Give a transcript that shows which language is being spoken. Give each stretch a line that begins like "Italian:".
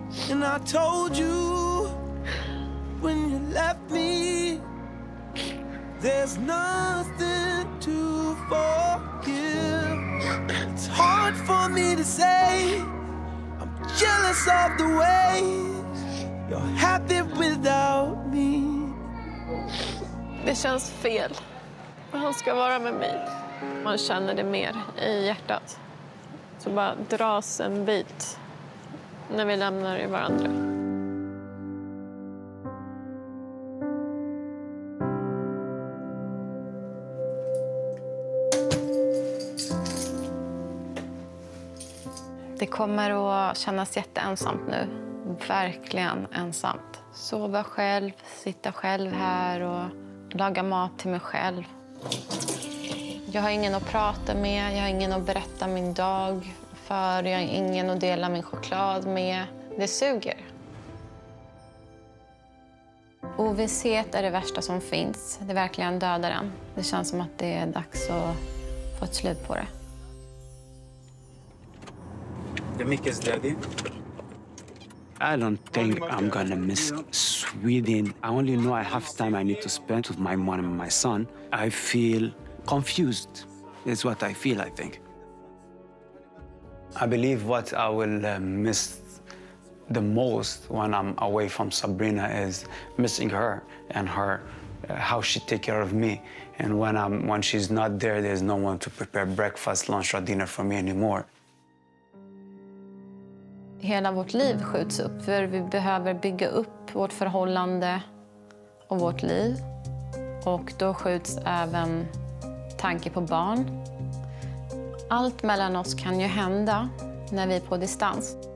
English: And I told you when you left me, there's nothing to forgive. It's hard for me to say I'm jealous of the way you're happy without me.
Swedish: Det känns fel. Han ska vara med mig. Man känner det mer i hjärtat. Så bara dras en bit när vi lämnar varandra. Det kommer att kännas jätteensamt nu. Verkligen ensamt. Sova själv, sitta själv här och laga mat till mig själv. Jag har ingen att prata med, jag har ingen att berätta min dag för, jag har ingen att dela min choklad med. Det suger. Ovisshet är det värsta som finns. Det verkligen dödar en. Det känns som att det är dags att få ett slut på det.
English: The Mickey's daddy. I don't think I'm gonna miss Sweden. I only know I have time I need to spend with my mom and my son. I feel confused. It's what I feel, I think. I believe what I will miss the most when I'm away from Sabrina is missing her and her how she take care of me. And when she's not there, there's no one to prepare breakfast, lunch or dinner for me anymore.
Swedish: Hela vårt liv skjuts upp för vi behöver bygga upp vårt förhållande och vårt liv. Och då skjuts även tanke på barn. Allt mellan oss kan ju hända när vi är på distans.